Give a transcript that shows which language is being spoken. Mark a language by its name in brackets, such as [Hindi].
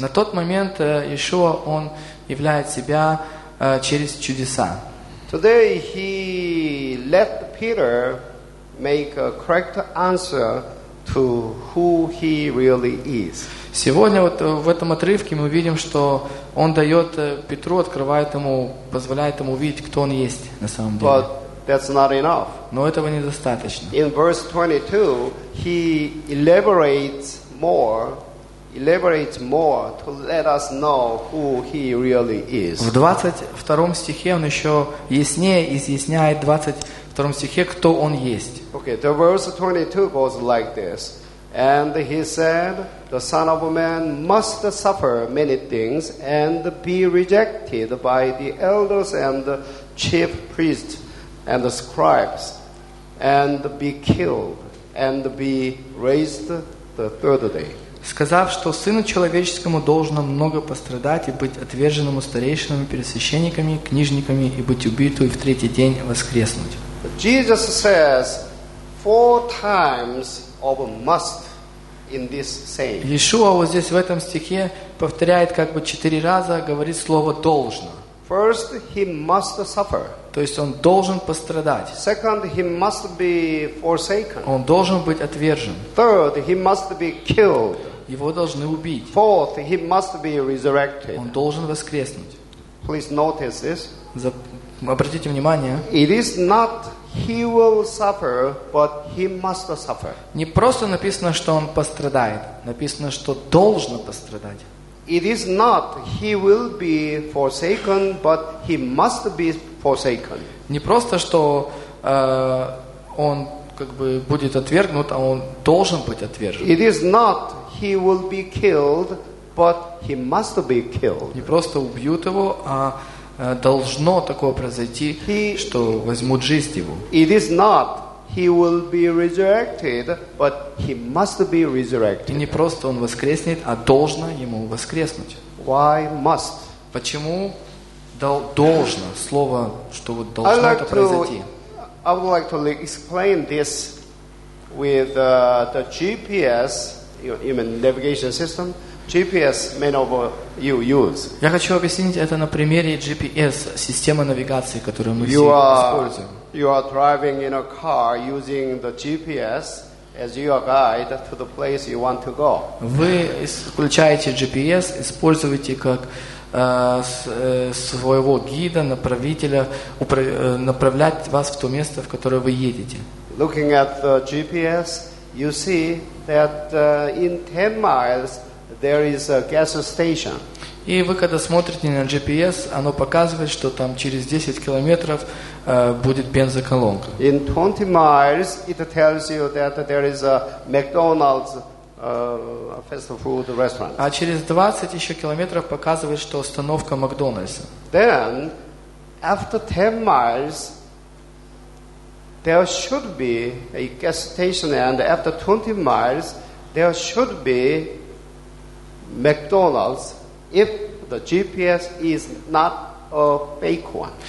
[Russian] На тот момент Иешуа он являет себя через чудеса. [English] Today he let Peter make a correct answer to who he really is. [Russian] Сегодня вот в этом отрывке мы видим, что он дает Петру, открывает ему, позволяет ему увидеть, кто он есть на самом деле. [English] But that's not enough. [Russian] Но этого недостаточно. [English] In verse 22, he elaborates more to let us know who he really is. [Russian] В 22 стихе он еще яснее изъясняет 22 стихе, кто он есть. [English] Okay, the verse 22 goes like this. And he said, the Son of Man must suffer many things and be rejected by the elders and the chief priests and the scribes and be killed and be raised the third day. [Russian] Сказав, что Сыну Человеческому должно много пострадать и быть отверженному старейшинами, пересвященниками, книжниками и быть убитым и в третий день воскреснуть. [English] Jesus says four times of must. In this saying. [Russian] Иешуа вот здесь в этом стихе повторяет как бы четыре раза, говорит слово «должно». [English] First, he must suffer. [Russian] То есть он должен пострадать. [English] Second, he must be forsaken. [Russian] Он должен быть отвержен. [English] Third, he must be killed. [Russian] Его должны убить. [English] Fourth, he must be resurrected. [Russian] Он должен воскреснуть. [English] Please notice this. [Russian] Обратите внимание. [English] It is not he will suffer, but he must suffer. [Russian] Не просто написано, что он пострадает, написано, что должно пострадать. [English] It is not he will be forsaken, but he must be forsaken. [Russian] Не просто, что он как бы будет отвергнут, а он должен быть отвержен. [English] It is not he will be killed, but he must be killed. [Russian] Не просто убьют его, а должно такое произойти, что возьмут жизнь его. [English] It is not he will be resurrected, but he must be resurrected. [Russian] И не просто он воскреснет, а должно ему воскреснуть. [English] Why must? [Russian] Почему должно? Слово, что вот должно это произойти. [English] I would like to explain this with the GPS, you mean navigation system. GPS many of you use. [Russian] Я хочу объяснить это на примере GPS, системы навигации, которую мы все используем. [English] You are driving in a car using the GPS as your guide to the place you want to go. [Russian] Вы включаете GPS, используете как своего гида, направителя, направлять вас в то место, в которое вы едете. [English] Looking at the GPS, you see that in 10 miles there is a gas station. [Russian] И вы когда смотрите на GPS, оно показывает, что там через 10 километров будет бензоколонка. [English] In 20 miles, it tells you that there is a McDonald's fast food restaurant. [Russian] А через 20 еще километров показывает, что остановка Макдональдса. [English] Then, after 10 miles, there should be a gas station, and after 20 miles, there should be McDonald's, if the GPS is not a fake one.